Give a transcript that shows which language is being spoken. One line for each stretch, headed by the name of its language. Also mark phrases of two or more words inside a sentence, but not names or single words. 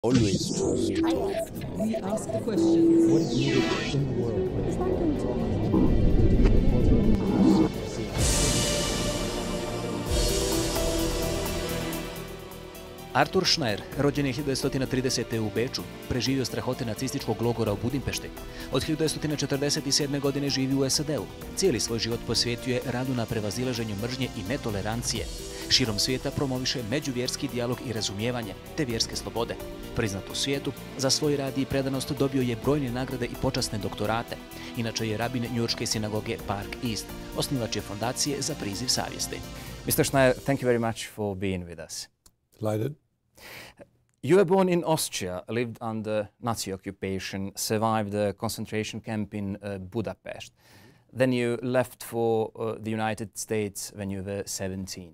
English: Always trust. We ask the questions. What is needed in the world?
Bosnian: Arthur Schneier, rođen je 1930. u Beču, preživio strahote nacističkog logora u Budimpešti. Od 1947. godine živi u SAD-u. Cijeli svoj život posvetio je radu na prevazilaženju mržnje i netolerancije. Širom svijeta promoviše međuvjerski dijalog i razumijevanje, te vjerske slobode. Priznat u svijetu, za svoj rad i predanost dobio je brojne nagrade i počasne doktorate. Inače je rabin njujorške sinagoge Park East, osnivač je fondacije za priziv savjesti.
English: Mr. Schneier, thank you very much for being with us. Delighted. You were born in Austria, lived under Nazi occupation, survived the concentration camp in Budapest. Then you left for the United States when you were 17.